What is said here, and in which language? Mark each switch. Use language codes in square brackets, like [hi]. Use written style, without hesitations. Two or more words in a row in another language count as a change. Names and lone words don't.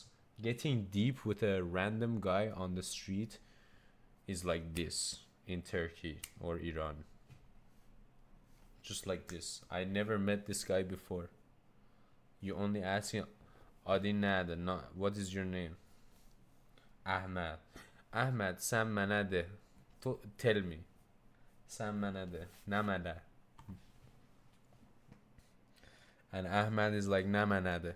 [en] Getting deep with a random guy on the street is like this in Turkey or Iran. Just like this. I never met this guy before. You only ask him, [az] Adi nade, [en] not, what is your name? Ahmed, [az] sen mənə de. [en] Tell me. [az] Sen mənə de. Nə mənə? [en] And Ahmed is like, [az] nə mənə de.